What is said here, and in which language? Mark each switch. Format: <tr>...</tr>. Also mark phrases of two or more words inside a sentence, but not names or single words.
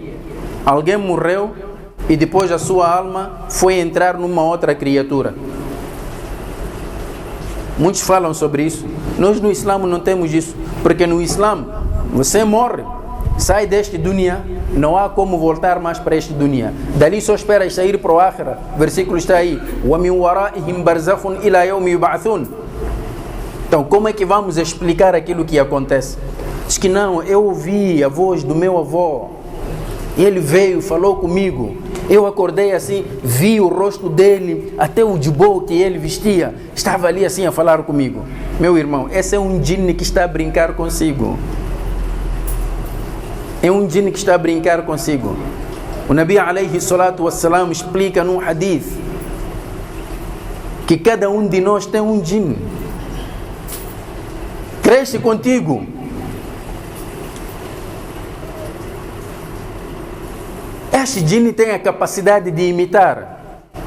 <pt>Alguém morreu e depois a sua alma foi entrar numa outra criatura. Muitos falam sobre isso. Nós no Islã não temos isso, porque no Islã você morre, sai deste dunya, não há como voltar mais para este dunya. Dali só esperas sair para o Akhirah. O versículo está aí:</pt> <ar>وَمِنْ وَرَائِهِمْ بَرْزَخٌ إِلَى يَوْمِ يُبْعَثُونَ.</ar> <pt>Então, como é que vamos explicar aquilo que acontece? Diz que não, eu ouvi a voz do meu avô, ele veio, falou comigo, eu acordei assim, vi o rosto dele, até o jubô que ele vestia, estava ali assim a falar comigo. Meu irmão, esse é um djinn que está a brincar consigo. É um djinn que está a brincar consigo. O Nabi</pt> <ar>عليه الصلاة والسلام</ar> <pt>explica num hadith que cada um de nós tem um djinn. Cresce contigo. Este djinn tem a capacidade de imitar.</pt>